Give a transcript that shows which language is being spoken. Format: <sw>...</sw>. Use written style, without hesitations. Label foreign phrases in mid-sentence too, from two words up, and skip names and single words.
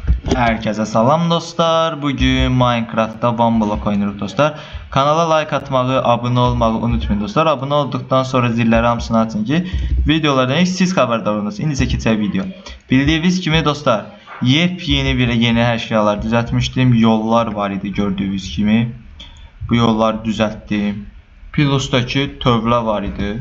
<az>Herkese salam dostlar.</az> <tr>Bugün Minecraft'ta Bamblok oynuyoruz dostlar.</tr> <az>Kanala like atmağı, abone olmağı unutmayın dostlar.</az> <tr>Abone olduktan sonra zilleri hamısını açın ki videolardan ilk siz haberdar olunuz.</tr> <az>İndi isə keçək video.</az> <tr>Bildiğiniz kimi dostlar, yepyeni bir yeni eşyalar düzeltmiştim.</tr> <az>Yollar var idi gördüğünüz kimi.</az> <tr>Bu yolları düzelttim. Plus'taki</tr> <az>tövlə var idi.</az>